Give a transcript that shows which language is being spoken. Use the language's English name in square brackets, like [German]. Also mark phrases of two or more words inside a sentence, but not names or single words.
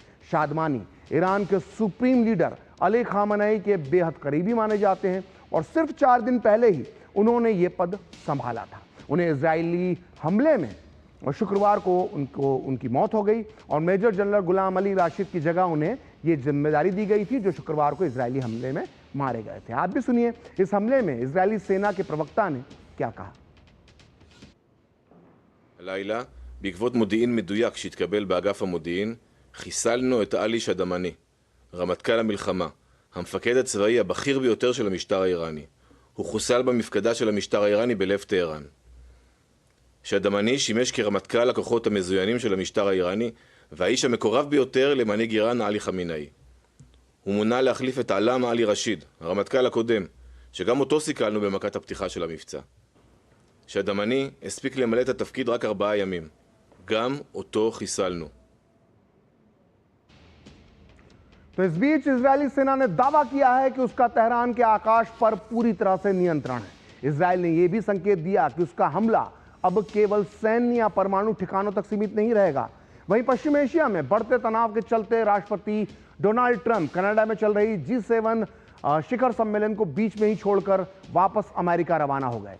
[Hindi] शादमानी ईरान के सुप्रीम लीडर अली खामेनी के बेहद करीबी माने जाते हैं, और सिर्फ 4 दिन पहले ही उन्होंने ये पद संभाला था। उन्हें इजरायली हमले में और शुक्रवार को उनकी मौत हो गई, और मेजर जनरल गुलाम अली राशिद की जगह उन्हें ये जिम्मेदारी दी गई थी, जो शुक्रवार को इजरायली हमले में मारे गए थे। आप भी सुनिए इस हमले में इजरायली सेना के प्रवक्ता ने क्या कहा। [Hebrew] הלילה, בעקבות מודיעין מדויק שהתקבל באגף המודיעין, חיסלנו את עלי שדמני, רמטכ"ל המלחמה, המפקד הצבאי הבכיר ביותר של המשטר האיראני. הוא חוסל במפקדה של המשטר האיראני בלב טהרן. שדמני שימש כרמטכ"ל הכוחות המזוינים של המשטר האיראני, והאיש המקורב ביותר למנהיג איראן עלי חמינאי. הוא מונה להחליף את עלם עלי רשיד, הרמטכ"ל הקודם, שגם אותו סיכלנו במכת הפתיחה של המבצע. שדמני הספיק למלא את התפקיד רק 4 ימים. גם אותו חיסלנו. [Hindi] तो इस बीच इजरायली सेना ने दावा किया है कि उसका तेहरान के आकाश पर पूरी तरह से नियंत्रण है। इजरायल ने यह भी संकेत दिया कि उसका हमला अब केवल सैन्य या परमाणु ठिकानों तक सीमित नहीं रहेगा। वहीं पश्चिम एशिया में बढ़ते तनाव के चलते राष्ट्रपति डोनाल्ड ट्रंप कनाडा में चल रही G7 शिखर सम्मेलन को बीच में ही छोड़कर वापस अमेरिका रवाना हो गए।